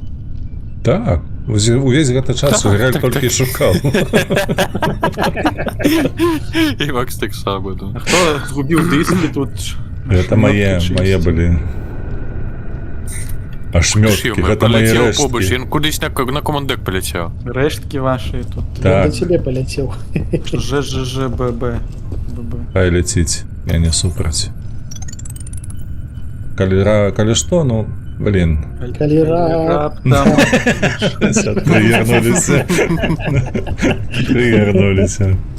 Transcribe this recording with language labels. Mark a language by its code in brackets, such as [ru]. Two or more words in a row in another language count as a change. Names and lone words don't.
[be] Так, увесь гэты час Грэль толькі шукаў. І Макс так само, да. А хто згубіў дыскі тут? Гэта мае былі. А шмёткі, гэта мае побач, рэшткі. ён кудысь на командек паляцеў. Рэшткі ваші тут. Я Так, до тебе паляцеў. ЖЖЖББ. хай ляціць, я не супраць. Калі што, ну, блин. Калі раптам. Прыгарнуліся.